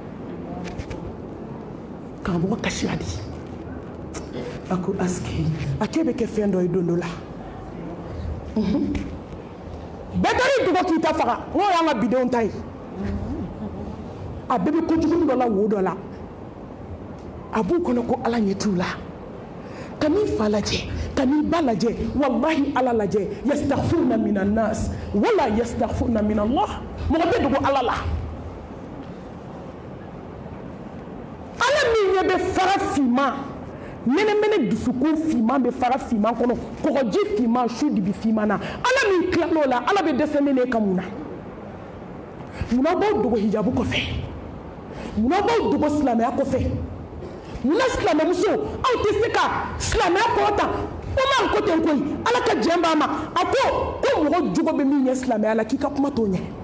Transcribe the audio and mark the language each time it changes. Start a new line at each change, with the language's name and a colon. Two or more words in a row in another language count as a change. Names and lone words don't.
Bambara: karamɔgɔ kasira di a ko aske a k'e bɛ kɛ fɛn dɔ ye don dɔ la bɛɛ taara i dogo k'i ta faga n'o y'an ka bidenw ta ye a bɛɛ bɛ kojugu dɔ la wo dɔ la a b'u kɔnɔ ko Ala ɲɛ t'u la ka n'i fa lajɛ ka n'i ba lajɛ wallahi Ala lajɛ
Arabic: يستغفرون من الناس ولا يستغفرون من الله
Bambara: mɔgɔ bɛ dogo Ala la Ala min ɲɛ bɛ fara finman mɛnɛmɛnɛ dusukun finman bɛ fara finman kɔnɔ kɔgɔji finman su dibi finman na Ala min tilal'o la Ala bɛ dɛsɛ ne ka mun na munna b'aw dogo hijabu kɔfɛ munna b'aw dogo silamɛya kɔfɛ munna silamɛmuso aw tɛ se ka silamɛya kɔrɔta o ma ko ten koyi Ala ka jɛn b'a ma a ko mɔgɔ jogo bɛ min ɲɛ silamɛya la k'i ka kuma t'o ɲɛ